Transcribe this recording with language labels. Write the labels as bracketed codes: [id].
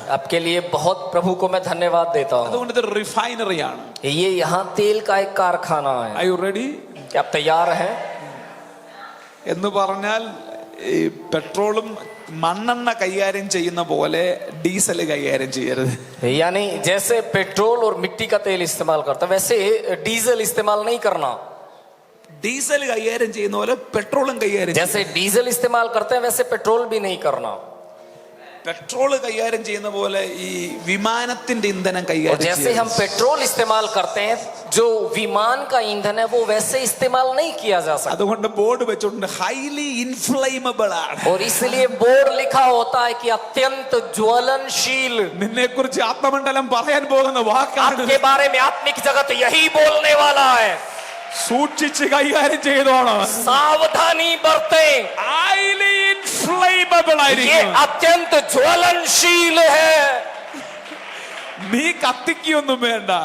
[hi] आपके लिए बहुत प्रभु को मैं धन्यवाद देता हूँ. [ml] അതുകൊണ്ട് ഇത് റിഫൈനറി ആണ്. [hi] ये यहाँ तेल का एक कारखाना है. [en] Are you ready? [hi] क्या आप तैयार हैं? [ml] എന്ന് പറഞ്ഞാൽ ഈ പെട്രോളും മണ്ണെണ്ണ കൈകാര്യം ചെയ്യുന്ന പോലെ ഡീസൽ കൈകാര്യം ചെയ്യരുത്. [hi] यानी जैसे पेट्रोल और मिट्टी का तेल इस्तेमाल करता है वैसे डीजल इस्तेमाल नहीं करना. [ml] ഡീസൽ കൈകാര്യം ചെയ്യുന്ന പോലെ പെട്രോളും കൈകാര്യം [hi] जैसे डीजल इस्तेमाल करते हैं वैसे पेट्रोल भी नहीं करना. [ml] പെട്രോൾ കൈകാര്യം ചെയ്യുന്ന പോലെ ഈ വിമാനത്തിന്റെ ഇന്ധനം [hi] और [ml] കൈകാര്യം [hi] जैसे हम पेट्रोल इस्तेमाल करते हैं जो विमान का ईंधन है वो वैसे इस्तेमाल नहीं किया जा सकता. [ml] അതുകൊണ്ട് ബോർഡ് വെച്ചിട്ടുണ്ട് [en] highly inflammable [ml] ആണ്. [hi] और इसलिए बोर्ड लिखा होता है कि अत्यंत ज्वलनशील. [ml] നിന്നെ കുറിച്ച് ആത്മമണ്ഡലം പറയാൻ പോകുന്ന വാക്കാണ്. [hi] आपके बारे में आत्मिक जगत यही बोलने वाला है. [ml] സൂക്ഷിച്ച് കൈകാര്യം ചെയ്തോണം. [hi] सावधानी बरतें. [en] highly inflammable [hi] ये [ml] ആയിരിക്കും. [hi] अत्यंत ज्वलनशील है. [ml] നീ കത്തിക്കൊന്നും വേണ്ട.